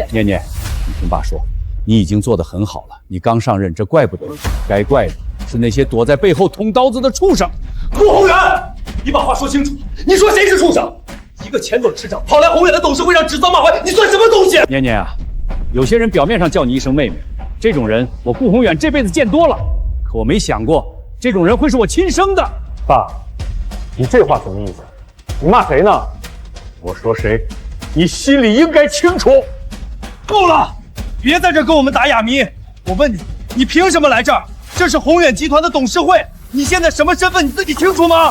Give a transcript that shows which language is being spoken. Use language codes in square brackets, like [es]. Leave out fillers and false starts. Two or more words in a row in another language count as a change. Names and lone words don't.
[zh] 念念，你听爸说，你已经做得很好了，你刚上任，这怪不得你，该怪的是那些躲在背后捅刀子的畜生。顾宏远，你把话说清楚，你说谁是畜生？一个前董事长跑来宏远的董事会上指桑骂槐，你算什么东西？念念啊，有些人表面上叫你一声妹妹，这种人我顾宏远这輩子見多了，可我沒想過這種人會是我親生的。爸，你這話什麼意思？你罵誰呢？我說誰，你心裡應該清楚。夠了，別在這跟我們打啞謎。我問你，你憑什麼來這兒？這是宏遠集團的董事會，你現在什麼身份你自己清楚嗎？